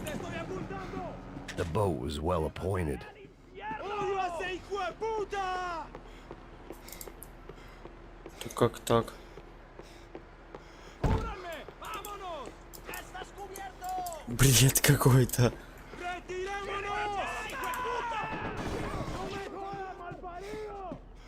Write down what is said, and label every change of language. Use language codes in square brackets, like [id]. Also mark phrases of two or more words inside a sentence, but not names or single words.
[en] The boat was well appointed. [es] ¡Odio a ese hijo de puta! [ru] То как так? [es] ¡Cúbranme! ¡Vámonos! ¡Estás cubierto! [ru] Бред какой-то. [es] ¡Retirémonos! ¡Hijo de puta! ¡No me jodas, malparido!